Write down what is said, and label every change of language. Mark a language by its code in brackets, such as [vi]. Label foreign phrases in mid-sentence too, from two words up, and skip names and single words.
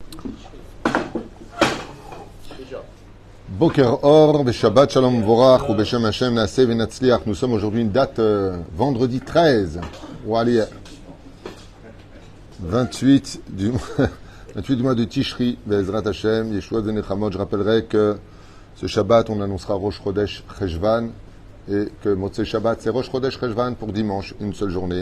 [he] בוקר אור, שבת שלום ומבורך, ובשם השם נעשה ונצליח. [fr] Nous sommes aujourd'hui une date vendredi 13, ou allez, 28 du mois de Tishri, [he] בעזרת השם, ישועות ונחמות. [fr] Je rappellerai que ce Shabbat, on annoncera [he] ראש חודש חשוון, [fr] et que [he] מוצאי שבת, [fr] c'est [he] ראש חודש חשוון [fr] pour dimanche, une seule journée.